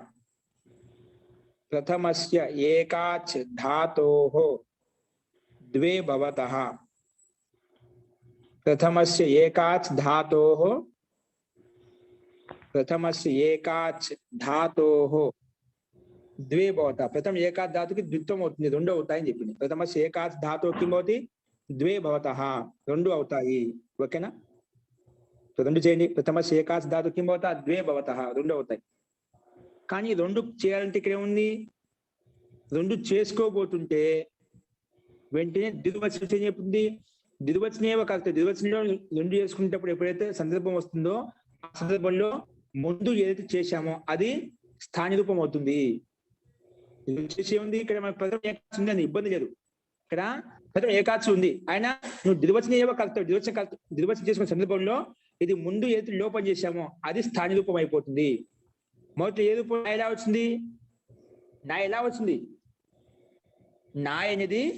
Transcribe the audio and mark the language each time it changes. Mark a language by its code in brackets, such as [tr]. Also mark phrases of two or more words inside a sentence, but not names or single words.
[sa] प्रथमस्य एकाच् धातोः द्वे भवतः प्रथमस्य एकाच् धातोः द्वे भवतः प्रथम एकाच् धातु की द्वित्वम [te] అవుతుంది రెండు అవుతాయని చెప్పింది [sa] ప్రథమस्य एकाच् धातोः किम भवति द्वे भवतः [te] రెండు అవుతాయి ఓకేనా రెండు చేయండి [sa] ప్రథమस्य एकाच् धातुः किम भवतः द्वे भवतः [te] రెండు అవుతాయి కానీ రెండు చేయాలంటే ఇక్కడ ఏముంది రెండు చేసుకోబోతుంటే వెంటనే ద్వివచనం ఏం చెప్తుంది ద్వివచనేవ కలిస్తే ద్వివచనంలో రెండు చేసుకునేటప్పుడు ఎప్పుడైతే సందర్భం వస్తుందో ఆ సందర్భంలో ముందు ఏదైతే చేశామో అది స్థాని రూపం అవుతుంది చేసే ఉంది ఇక్కడ మనకు ప్రథమ ఏకాచి ఉంది అని ఇబ్బంది లేదు ఇక్కడ ప్రథమ ఏకాచి ఉంది ఆయన నువ్వు ద్వివచనేవ కలుస్తావు ద్వివచనం చేసుకునే సందర్భంలో ఇది ముందు ఏదైతే లోపం చేశామో అది స్థాని రూపం అయిపోతుంది మొదట ఏ రూపం ఎలా వచ్చింది నా ఎలా వచ్చింది నాయ్ అనేది